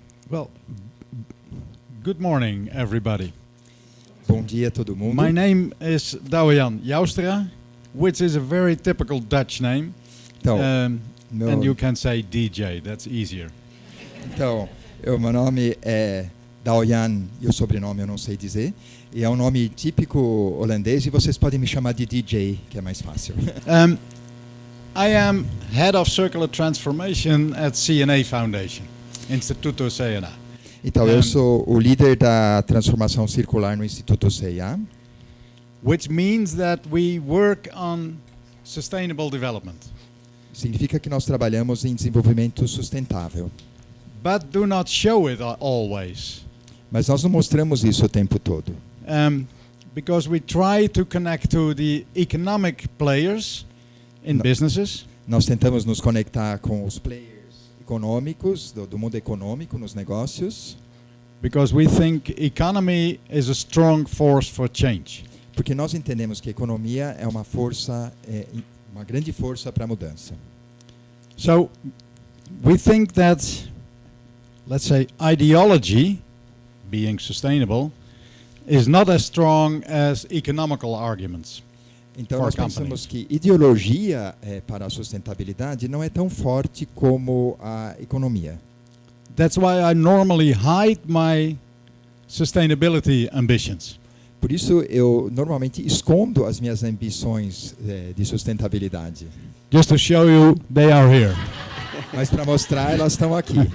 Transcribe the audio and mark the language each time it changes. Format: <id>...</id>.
<en>Well, good morning, everybody.</en> <pt>Bom dia, todo mundo.</pt> <en>My name is Doyan Joustra, which is a very typical Dutch name.</en> <pt>Então,</pt> <en>and you can say DJ, that's easier.</en> <pt>Então, meu nome é Doyan, e o sobrenome eu não sei dizer. E é um nome típico holandês e vocês podem me chamar de DJ, que é mais fácil.</pt> <en>I am Head of Circular Transformation at CNA Foundation, Instituto CNA.</en> <pt>Então, eu sou o líder da transformação circular no Instituto CIA.</pt> <en>Which means that we work on sustainable development.</en> <pt>Significa que nós trabalhamos em desenvolvimento sustentável.</pt> <en>But do not show it always.</en> <pt>Mas nós não mostramos isso o tempo todo.</pt> <en>Because we try to connect to the economic players in businesses.</en> <pt>Nós tentamos nos conectar com os players econômicos, do mundo econômico, nos negócios.</pt> <en>Because we think economy is a strong force for change.</en> <pt>Porque nós entendemos que a economia é uma força, uma grande força para a mudança.</pt> <en>So we think that, let's say, ideology, being sustainable, is not as strong as economical arguments.</en> <pt>Então nós pensamos que ideologia para a sustentabilidade não é tão forte como a economia.</pt> <en>That's why I normally hide my sustainability ambitions.</en> <pt>Por isso eu normalmente escondo as minhas ambições de sustentabilidade.</pt> <en>Just to show you, they are here.</en> <pt>Mas para mostrar, elas estão aqui.</pt>